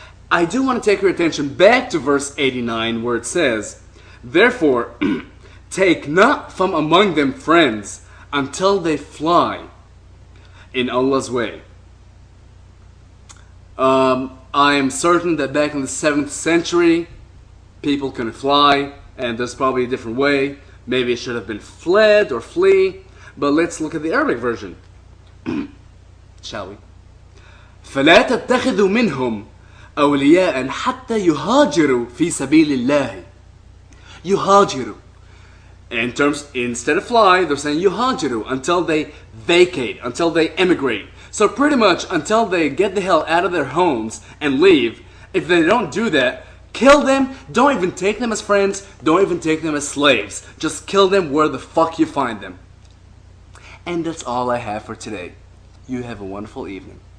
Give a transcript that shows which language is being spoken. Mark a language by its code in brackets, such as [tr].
[en] I do want to take your attention back to verse 89 where it says, therefore, take not from among them friends until they fly in Allah's way. I am certain that back in the 7th century, people couldn't fly, and there's probably a different way. Maybe it should have been fled or flee, but let's look at the Arabic version. Shall we? [ar] فَلَا تَتَّخِذُوا مِنْهُمْ أولياء حتى يهاجروا في سبيل الله. يهاجروا. [en] In terms, instead of fly, they're saying yuhajiru, until they vacate, until they emigrate. So pretty much until they get the hell out of their homes and leave, if they don't do that, kill them. Don't even take them as friends. Don't even take them as slaves. Just kill them where the fuck you find them. And that's all I have for today. You have a wonderful evening.